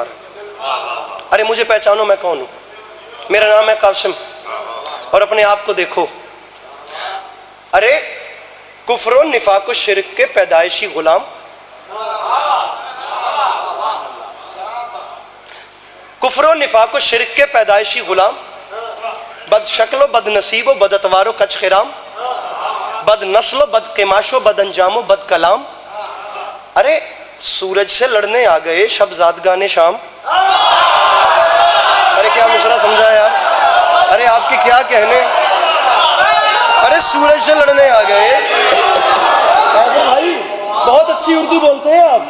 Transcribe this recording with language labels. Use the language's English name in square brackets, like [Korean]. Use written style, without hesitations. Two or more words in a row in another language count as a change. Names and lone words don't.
[Urdu] ارے مجھے پہچانو میں کون ہوں, میرا نام ہے قاسم, اور اپنے آپ کو دیکھو. ارے کفر و نفاق و شرک کے پیدائشی غلام، کفر و نفاق و شرک کے پیدائشی غلام، بد شکل و بد نصیب و بد اتوار و کچ خرام، بد نسل و بد قماش و بد انجام و بد کلام. ارے سورج سے لڑنے آ گئے شب زادگان شام. ارے کیا مشرا سمجھا یار، ارے آپ کے کیا کہنے. ارے سورج سے لڑنے آ گئے. بھائی بہت اچھی اردو بولتے ہیں آپ.